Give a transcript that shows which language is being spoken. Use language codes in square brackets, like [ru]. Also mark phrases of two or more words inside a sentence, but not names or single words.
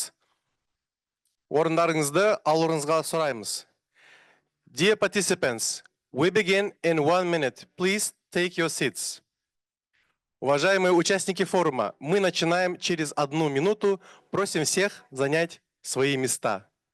[kk] Орындарыңызды алуыңызға сұраймыз. [en] Dear participants, we begin in 1 minute. Please take your seats. [ru] Уважаемые участники форума, мы начинаем через 1 минуту. Просим всех занять свои места.